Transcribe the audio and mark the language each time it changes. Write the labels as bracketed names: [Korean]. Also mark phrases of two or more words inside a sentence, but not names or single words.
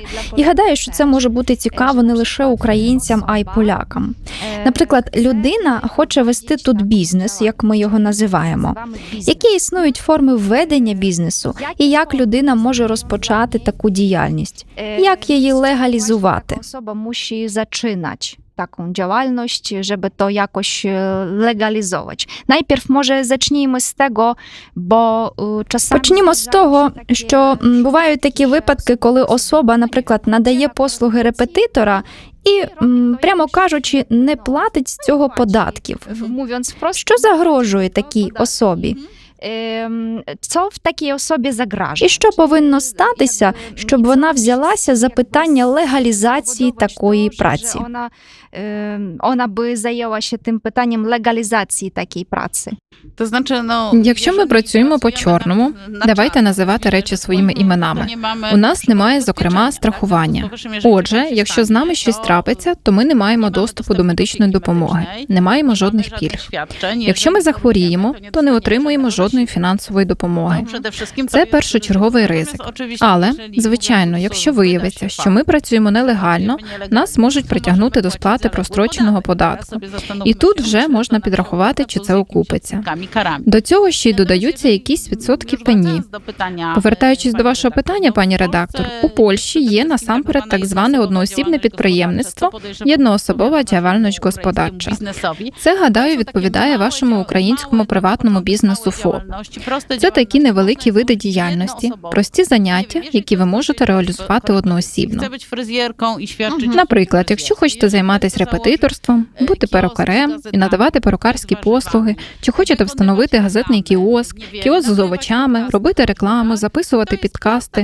[Ukrainian] І гадаю, що це може бути цікаво не лише українцям, а й полякам. Наприклад, людина хоче вести тут бізнес, як ми його називаємо. Які існують форми ведення бізнесу і як людина може розпочати таку діяльність? Як її легалізувати? Особа мусить починати [Polish] taką działalność, żeby to jakoś legalizować. Najpierw może zacznijmy z tego, bo czasami... [Ukrainian] Почнімо з того, що бувають такі випадки, коли особа, наприклад, надає послуги репетитора і, прямо кажучи, не платить з цього податків. [Polish] Mówiąc wprost, [Ukrainian] Що загрожує такій особі? [Polish] co w takiej osobie zagraża? [Ukrainian] І що повинно статися, щоб вона взялася за питання легалізації такої праці? [Polish] Ona by zajęła się tym pytaniem legalizacji takiej pracy. [Ukrainian] Якщо ми працюємо по-чорному, давайте називати речі своїми іменами. У нас немає, зокрема, страхування. Отже, якщо з нами щось трапиться, то ми не маємо доступу до медичної допомоги, не маємо жодних пільг. Якщо ми захворіємо, то не отримуємо жодних жодної фінансової допомоги. Це першочерговий ризик. Але, звичайно, якщо виявиться, що ми працюємо нелегально, нас можуть притягнути до сплати простроченого податку. І тут вже можна підрахувати, чи це окупиться. До цього ще й додаються якісь відсотки пені. Повертаючись до вашого питання, пані редактор, у Польщі є насамперед так зване одноосібне підприємництво, [Polish] jednoosobowa działalność gospodarcza. [Ukrainian] Це, гадаю, відповідає вашому українському приватному бізнесу ФОП. Це такі невеликі види діяльності, прості заняття, які ви можете реалізувати одноосібно. Наприклад, якщо хочете займатися репетиторством, бути перукарем і надавати перукарські послуги, чи хочете встановити газетний кіоск з овочами, робити рекламу, записувати підкасти.